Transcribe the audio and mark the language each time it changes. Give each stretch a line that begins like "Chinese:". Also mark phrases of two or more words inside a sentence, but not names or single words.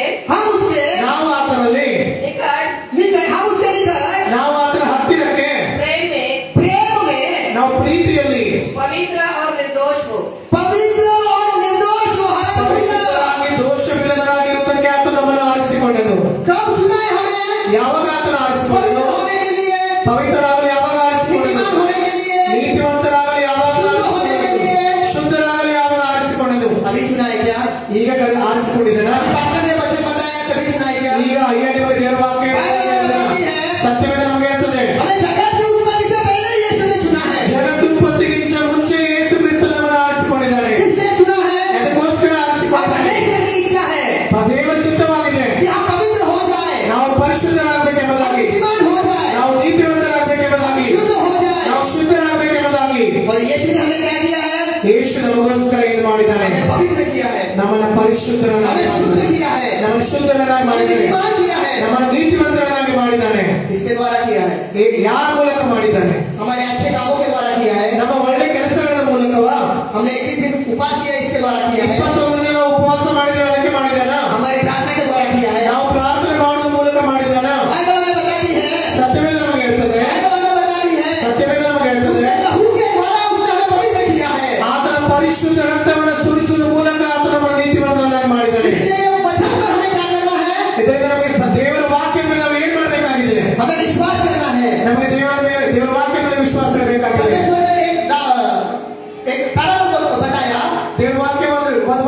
Hindi: हम उसके
Kannada: ನಾವು ಆತನಲ್ಲಿ,
Hindi: निकट, हम उसके निकट
Kannada: ನಾವು ಆತನ ಹತ್ತಿರಕ್ಕೆ,
Hindi: प्रेम में प्रेम में
Kannada: ನಾವು ಪ್ರೀತಿಯಲ್ಲಿ
Hindi: पवित्र और निर्दोष हो। पवित्र और निर्दोष हो। हालेलुया।
Kannada: ಪರಿಶುದ್ಧರಾಗಿ ದೋಷವಿಲ್ಲದರಾಗಿರುವುದಕ್ಕೆ ಆತನು ನಮ್ಮನ್ನು ಆರಿಸಿಕೊಂಡನು.
Hindi: कब चुना है हमें?
Kannada: ಯಾವಾಗ ಆತನು ಆರಿಸಿಕೊಂಡನು?
Hindi: पवित्र होने के लिए,
Kannada: ಪವಿತ್ರರಾಗಲು ಯಾವಾಗ ಆರಿಸಿಕೊಂಡನು?
Hindi: नीतिमान होने के लिए,
Kannada: ನೀತಿವಂತರಾಗಲು ಯಾವಾಗ
Hindi: शुद्ध होने के लिए।
Kannada: ಶುದ್ಧರಾಗಲು ಯಾವಾಗ ಆರಿಸಿಕೊಂಡನು?
Hindi: अभी सुना है क्या?
Kannada: ಈಗ ಆರಿಸಿಕೊಂಡಿದ್ದನ?
Hindi: पास्टर ने वचन बताया तभी सुना है क्या?
Kannada: ಈಗ ಅಯ್ಯ ನಿಮಗೆ ದೇವರ ವಾಕ್ಯ ಸತ್ಯವೇದ ನಮಗೆ ಹೇಳ್ತದೆ.
Hindi: हमें जगत की उत्पत्ति से पहले यीशु ने चुना है।
Kannada: ಜಗತ್ತು ಉತ್ಪತ್ತಿಗಿಂತ ಮುಂಚೆ ಯೇಸು ಕ್ರಿಸ್ತ ನಮ್ಮನ್ನು ಆರಿಸಿಕೊಂಡಿದ್ದಾನೆ.
Hindi: किसने चुना है?
Kannada: ಅದಕ್ಕೋಸ್ಕರ
Hindi: और
Kannada: ಆರಿಸಿಕೊಂಡಿದ್ದಾನೆ.
Hindi: परमेश्वर की इच्छा है
Kannada: ದೇವ ಚಿತ್ತವಾಗಿದೆ
Hindi: कि हम पवित्र हो जाए,
Kannada: ನಾವು ಪರಿಶುದ್ಧರಾಗಬೇಕೆಂಬುದಾಗಿ,
Hindi: नीतिमान हो जाए,
Kannada: ನಾವು ನೀತಿವಂತರಾಗಬೇಕೆಂಬುದಾಗಿ,
Hindi: शुद्ध हो जाए।
Kannada: ನಾವು ಶುದ್ಧರಾಗಬೇಕೆಂಬುದಾಗಿ
Hindi: और यीशु ने हमें क्या किया है?
Kannada: ಯೇಸು ನಮಗೋಸ್ಕರ ಇದು ಮಾಡಿದ್ದಾನೆ.
Hindi: हमें पवित्र किया है,
Kannada: ನಮ್ಮನ್ನ ಪರಿಶುದ್ಧರನ್ನಾಗಿ
Hindi: हमें शुद्ध
Kannada: ಮಾಡಿದ್ದಾನೆ.
Hindi: किया है,
Kannada: ನಮ್ಮನ್ನು ಶುದ್ಧರನ್ನಾಗಿ
Hindi: हमें
Kannada: ಮಾಡಿದ್ದಾನೆ.
Hindi: नीतिमान किया है।
Kannada: ನಮ್ಮನ್ನು ನೀತಿವಂತರನ್ನಾಗಿ ಮಾಡಿದ್ದಾನೆ.
Hindi: इसके द्वारा किया है,
Kannada: ಯಾರ ಮೂಲಕ ಮಾಡಿದ್ದಾನೆ?
Hindi: हमारे अच्छे कामों के द्वारा किया है।
Kannada: ನಮ್ಮ ಒಳ್ಳೆ ಕೆಲಸಗಳ ಮೂಲಕವಾ?
Hindi: हमने 21 दिन उपास किया, इसके द्वारा किया है।
Kannada: 21 ದಿನ ನಾವು ಉಪವಾಸ ಮಾಡಿದ್ದೇವೆ, ಅದಕ್ಕೆ ಮಾಡಿದ್ದಾನ?
Hindi: हमारी प्रार्थना के द्वारा किया है।
Kannada: ನಾವು ಪ್ರಾರ್ಥನೆ ಮಾಡುವ ಮೂಲಕ ಮಾಡಿದ್ದಾನ?
Hindi: बाइबल हमें बताती है,
Kannada: ಸತ್ಯವೇದ ನಮಗೆ ಹೇಳ್ತದೆ.
Hindi: बाइबल हमें बताती है,
Kannada: ಸತ್ಯವೇದ ನಮಗೆ ಹೇಳ್ತದೆ.
Hindi: उसके लहू के द्वारा उसने हमें पवित्र किया है।
Kannada: ಆತನ ಪರಿಶುದ್ಧ ರಕ್ತವನ್ನು ಸುರಿಸುವ ಮೂಲಕ ಆತನ ನಮ್ಮನ್ನು ನೀತಿವಂತರನ್ನಾಗಿ ಮಾಡಿದ್ದಾನೆ.
Hindi: इसलिए वो वचन पर हमें क्या करना है?
Kannada: ಇದರಿಂದ ನಮಗೆ ದೇವರ ವಾಕ್ಯದ ಮೇಲೆ ನಾವು ಏನ್ ಮಾಡಬೇಕಾಗಿದೆ?
Hindi: हमें विश्वास करना है।
Kannada: ನಮಗೆ ದೇವರ ವಾಕ್ಯದ ಮೇಲೆ ವಿಶ್ವಾಸ ಇರಬೇಕಾಗಿದೆ.
Hindi: परमेश्वर ने एक पैराबल बताया।
Kannada: ದೇವರ ವಾಕ್ಯ